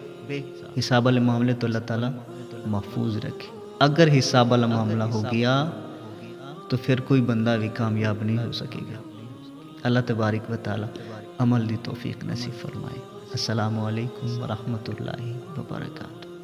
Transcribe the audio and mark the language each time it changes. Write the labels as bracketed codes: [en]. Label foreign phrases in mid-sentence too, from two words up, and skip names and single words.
[hi] हिसाब वाले मामले तो अल्लाह ताला महफूज रखे। अगर हिसाब वाला मामला हो गया तो फिर कोई बंदा भी कामयाब नहीं हो सकेगा। अल्लाह [ar] تبارك وتعالى [hi] अमल दी तौफीक नसीब फरमाए। [ar] السلام عليكم ورحمة الله وبركاته.